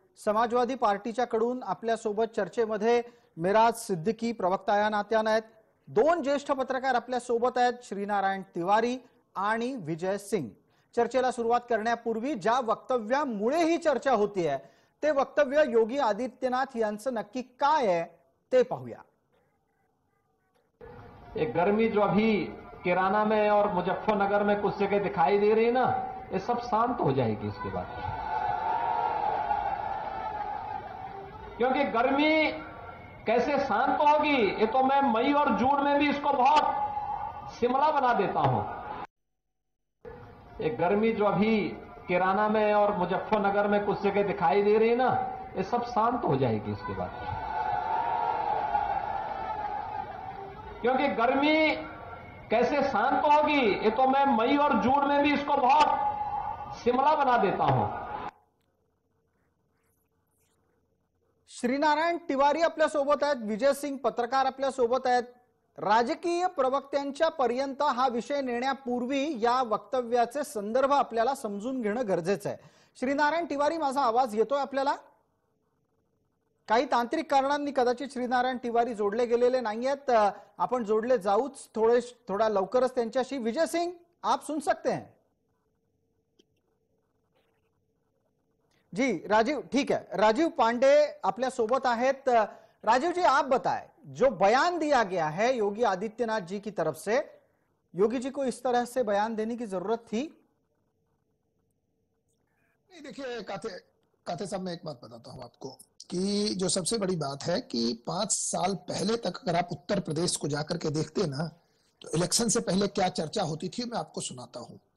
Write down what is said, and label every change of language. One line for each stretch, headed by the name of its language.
Marathi: समाजवादी पार्टीच्या कडून आपल्या सोबत चर्चेमध्ये मिराज सिद्दीकी प्रवक्ता या नात्याने आहेत। 2 ज्येष्ठ पत्रकार आपल्या सोबत आहेत, श्रीनारायण तिवारी आणि विजय सिंग। चर्चेला सुरुवात करण्यापूर्वी ज्या वक्तव्यामुळे ही चर्चा होतीये ते वक्तव्य योगी आदित्यनाथ यांचं नक्की काय आहे ते पाहूया।
Hindi: एक गर्मी जो अभी किराना में और मुजफ्फरनगर में कुछ जगह दिखाई दे रही है ना, ये सब शांत हो जाएगी इसके बाद। क्योंकि गर्मी कैसे शांत होगी ये तो मैं मई और जून में भी इसको बहुत शिमला बना देता हूं। एक गर्मी जो अभी किराना में और मुजफ्फरनगर में कुछ जगह दिखाई दे रही है ना, ये सब शांत हो जाएगी इसके बाद। क्योंकि गर्मी कैसे शांत होगी ये तो मैं मई और जून में भी इसको बहुत शिमला बना देता हूं।
Marathi: श्रीनारायण तिवारी आपल्या सोबत आहेत, विजय सिंग पत्रकार आपल्या सोबत आहेत। राजकीय प्रवक्त्यांच्या पर्यंत हा विषय नेण्यापूर्वी या वक्तव्याचे संदर्भ आपल्याला समजून घेणं गरजेचं आहे। श्रीनारायण तिवारी, माझा आवाज येतोय आपल्याला? काही तांत्रिक कारणांनी कदाचित श्रीनारायण तिवारी जोडले गेलेले नाहीयेत, आपण जोडले जाऊच थोड़ा लवकरच त्यांच्याशी।
Hindi: विजय सिंह, आप सुन सकते हैं? जी राजीव, ठीक है।
Marathi: राजीव पांडे आपल्या सोबत आहेत।
Hindi: राजीव जी, आप बताएं, जो बयान दिया गया है योगी आदित्यनाथ जी की तरफ से, योगी जी को इस तरह से बयान देने की जरूरत थी? नहीं, देखिए काथे, काते साहब, मैं एक बात बताता हूं आपको कि जो सबसे बड़ी बात है कि 5 साल पहले तक अगर आप उत्तर प्रदेश को जाकर के देखते ना, तो इलेक्शन से पहले क्या चर्चा होती थी मैं आपको सुनाता हूं।